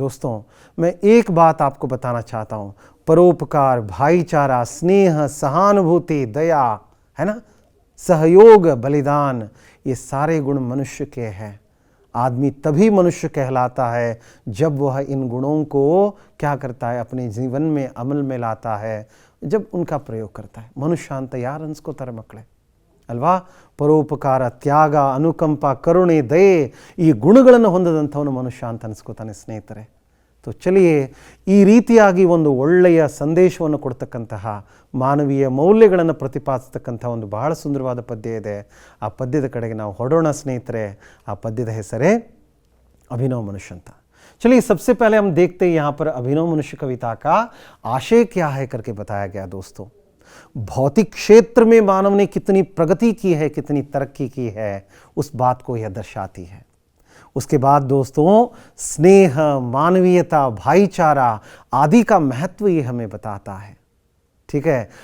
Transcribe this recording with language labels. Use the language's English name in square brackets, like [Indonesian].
[Hindi] दोस्तों, मैं एक बात आपको बताना चाहता हूँ, परोपकार, भाईचारा, स्नेह, सहानुभूति, दया, है ना, सहयोग, बलिदान, ये सारे गुण मनुष्य के हैं। आदमी तभी मनुष्य कहलाता है जब वह इन गुणों को क्या करता है, अपने जीवन में अमल में लाता है, जब उनका प्रयोग करता है. [Kannada] मनुष्य ಅಂತ ಯಾರು ಅನ್ಸ್ಕೋತಾರೆ ಮಕ್ಕಳೇ ಅಲ್ವಾ? ಪರೋಪಕಾರ, ತ್ಯಾಗ, ಅನುಕಂಪ, ಕರುಣೆ, ದಯೆ ಈ ಗುಣಗಳನ್ನು ಹೊಂದದಂಥವನು ಮನುಷ್ಯ ಅಂತ ಅನ್ಸ್ಕೋತಾನೆ ಸ್ನೇಹಿತರೆ. [Hindi] तो चलिए [Kannada] ಈ ರೀತಿಯಾಗಿ ಒಂದು ಒಳ್ಳೆಯ ಸಂದೇಶವನ್ನು ಕೊಡ್ತಕ್ಕಂತಹ ಮಾನವೀಯ ಮೌಲ್ಯಗಳನ್ನು ಪ್ರತಿಪಾದಿಸತಕ್ಕಂಥ ಒಂದು ಬಹಳ ಸುಂದರವಾದ ಪದ್ಯ ಇದೆ. ಆ ಪದ್ಯದ ಕಡೆಗೆ ನಾವು ಹೊರಡೋಣ ಸ್ನೇಹಿತರೆ. ಆ ಪದ್ಯದ ಹೆಸರೇ अभिनव मनुष्य ಅಂತ. [Hindi] चलिए सबसे पहले हम देखते हैं यहाँ पर अभिनव मनुष्य कविता का आशय क्या है करके बताया गया दोस्तों. भौतिक क्षेत्र में मानव ने कितनी प्रगति की है, कितनी तरक्की की है, उस बात को यह दर्शाती है. उसके बाद दोस्तों स्नेह, मानवीयता, भाईचारा आदि का महत्व ये हमें बताता है. ठीक है.